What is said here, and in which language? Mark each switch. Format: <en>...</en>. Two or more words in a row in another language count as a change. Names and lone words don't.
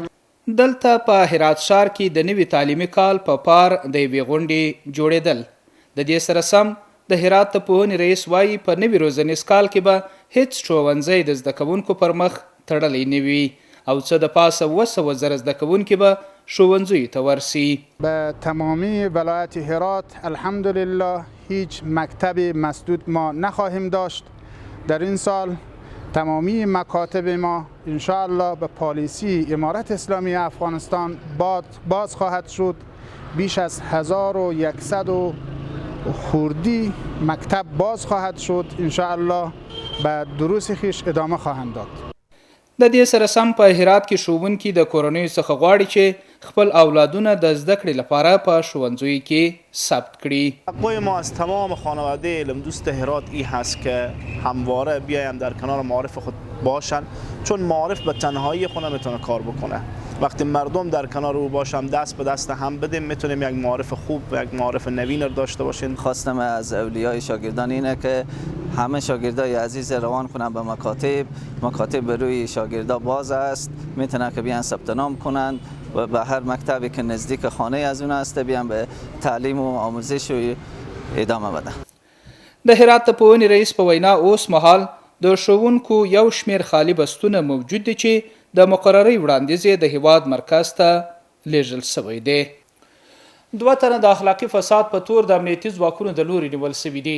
<ps>دلته په هرات ښار کې د نوي تعلیمي کال په پار د یوې غونډې جوړېدل. د دې سره سم د هرات د پوهنې رئیس وایي په نوي روزنیز کال کې به هیڅ ښوونځی د زده کوونکو پر مخ تړلی نه وي او څه د پاسه 200,000 زده کوونکي به ښوونځیو ته ورسي.</ps> <fa>به تمامی ولایت هرات الحمدلله هیچ مکتب مسدود ما نخواهیم داشت. در این سال تمامی مکاتب ما انشاءالله به پالیسی امارت اسلامی افغانستان باز خواهد شد. بیش از 1100 خوردی مکتب باز خواهد شد. انشاءالله به دروس خویش ادامه خواهند داد.</fa> <ps>د دې سره سم په هرات کې ښوونکي د کورنیو څخه غواړي چې خپل اولادونه د زده کړې لپاره په ښوونځیو کې ثبت کړي.</ps> <fa>توقع ما از تمام خانواده علمدوست هرات این هست که همواره بیایم در کنار معارف خود باشن، چون معارف به تنهایی خود نمیتونه کار بکنه. وقتی مردم در کنار او باشم دست به دست هم بدیم میتونیم یک معارف خوب و یک معارف نوین رو داشته باشیم. خواستم از اولیای شاگردان اینه که همه شاگردای عزیز روان کنن به مکاتب به روی شاگردا باز است، میتونن که بیان ثبت نام کنن و به هر مکتبی که نزدیک خانه از اون است بیان به تعلیم و آموزش و ادامه بدن.</fa> <ps>د هرات د پوهنې رئیس په وینا اوس مهال د ښوونکو یو شمېر خالی بستونه موجود دي چې د مقررې وړاندیز د هیواد مرکز ته لیږل شوی دی. 2 تنه د اخلاقي فساد په تور د امنیتي ځواکونو د لوري نیول شوي دي.</ps>